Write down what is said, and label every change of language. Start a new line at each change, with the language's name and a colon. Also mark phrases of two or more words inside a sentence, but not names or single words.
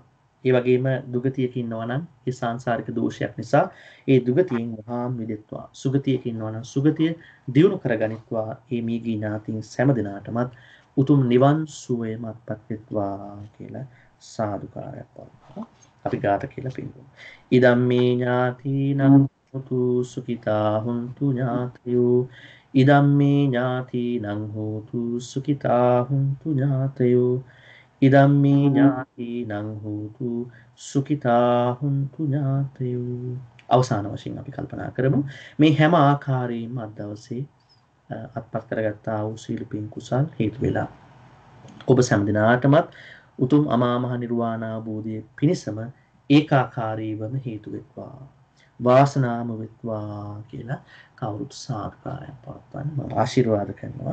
Sinhala: ඒ වගේම දුගතියක ඉන්නවා නම් ඒ සංසාරික දෝෂයක් නිසා ඒ දුගතියෙන් වහාම මිදෙත්වා. සුගතියක ඉන්නවා නම් සුගතිය දියුණු කරගනිත්වා. මේ මීගී ඥාතින් සෑම දිනාටමත් උතුම් නිවන් සුවයමත්පත් වෙත්වා කියලා සාදුකාරයක් පවත්වනවා. අපි ගාත කියලා පිළිගමු.
Pali: ඉදම්මේ ඥාතිනං හෝතු සුඛිතා හුන්තු ඥාතයෝ ඉදම්මේ ඥාතිනං හෝතු සුඛිතා හුන්තු ඥාතයෝ ඉදම්මේ ඥාතිනං හෝතු සුඛිතා හුන්තු ඥාතයෝ.
Sinhala: අවසාන වශයෙන් අපි කල්පනා කරමු මේ හැම ආකාරයෙන්ම අද දවසේ අත්පත් කරගත්තා වූ සීල පින් කුසල් හේතු වෙලා ඔබ සෑම දිනාටමත් උතුම් අමා මහ නිර්වාණ අවබෝධයේ පිණසම ඒකාකාරීවම හේතු වෙත්වා. වාසනාම වෙත්වා කියලා කවුරුත් සාදුකාරයක් පවත්වන්න මම ආශිර්වාද කරනවා.